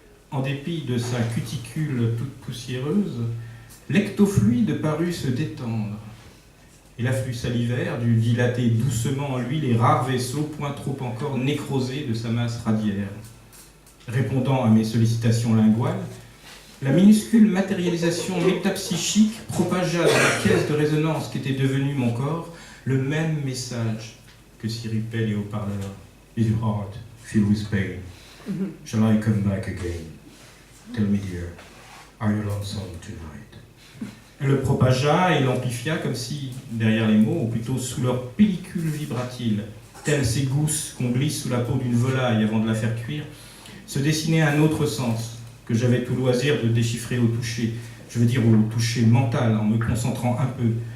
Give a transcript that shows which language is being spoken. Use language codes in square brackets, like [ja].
[fr] En dépit de sa cuticule toute poussiéreuse, l'ectofluide parut se détendre, et l'afflux salivaire dut dilater doucement en lui les rares vaisseaux point trop encore nécrosés de sa masse radiaire. Répondant à mes sollicitations linguales, la minuscule matérialisation métapsychique propagea dans la caisse de résonance qu'était devenue mon corps le même message que siripaient les haut-parleurs. [en] Is your heart filled with pain? Shall I come back again? Tell me, dear, are you lonesome tonight? [fr] Elle le propagea et l'amplifia comme si, derrière les mots, ou plutôt sous leur pellicule vibratile, telles ces gousses qu'on glisse sous la peau d'une volaille avant de la faire cuire, se dessinait un autre sens que j'avais tout loisir de déchiffrer au toucher, je veux dire au toucher mental, en me concentrant un peu.